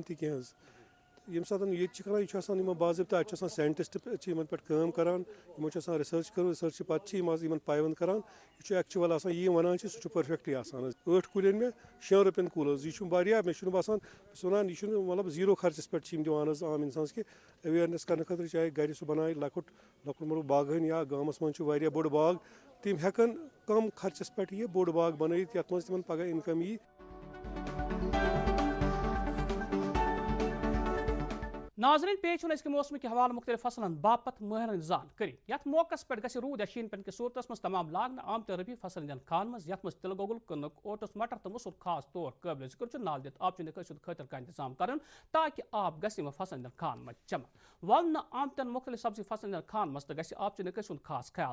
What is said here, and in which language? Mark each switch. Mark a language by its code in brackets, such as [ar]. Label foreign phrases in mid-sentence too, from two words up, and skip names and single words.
[ks] تہِ کینٛہہ حظ ییٚمہِ ساتہٕ ییٚتہِ چھِ کران یہِ چھُ آسان یِمن باضٲبطہٕ اَتہِ چھِ آسان ساینٹسٹ چھِ یِمن پٮ۪ٹھ کٲم کران یِمو چھِ آسان رِسٲرٕچ کٔرمٕژ رِسٲرچہِ پتہٕ چھِ یِم یِمن پایونٛد کران یہِ چھُ ایکچُول آسان یہِ وَنان چھِ سُہ چھُ پٔرفیکٹلی آسان حظ 8 کُلۍ أنۍ مےٚ 6 رۄپین کُل حظ یہِ چھُ واریاہ مےٚ چھُنہٕ باسان بہٕ چھُس وَنان یہِ چھُنہٕ مطلب 0 خرچس پٮ۪ٹھ چھِ یِم دِوان حظ عام اِنسانس کہِ ایویرنیس کرنہٕ خٲطرٕ چاہے گرِ سُہ بنایہِ لۄکُٹ مۄکُٹ باغہٲنی یا گامس منٛز چھُ واریاہ بوٚڑ باغ تِم ہٮ۪کن کم خرچس پٮ۪ٹھ یہِ بوٚڑ باغ بنٲیِتھ یتھ منٛز تِمن پگاہ اِنکم یی [ur] ناظرین پیش ون کے موسم کے حوالہ [ks] مختلف فصلن باپت ماہرن زان کر یت موقع پہ گھر روٗد یا شیٖن پٮ۪ن کِس صوٗرتس منٛز تمام لاگنہٕ آمتہِ ربی فصل ہٕنٛدٮ۪ن کھانن منٛز یتھ منٛز تِلہٕ گۄگُل کٕنٕک اوٹس مٹر تہٕ مُسُر خاص طور قٲبلِ ذِکر چھُ نالہٕ دِتھ آبچہِ نِکٲسی ہُنٛد خٲطرٕ کانٛہہ انتظام کرُن تاکہِ آب گژھِ یِمن فصلن ہٕنٛدٮ۪ن کھانن منٛز جمع ووننہٕ آمتٮ۪ن مختلف سبزی فصلن ہٕنٛدٮ۪ن کھانن منٛز تہٕ گژھِ آبچہِ نِکٲسی ہُنٛد خاص خیال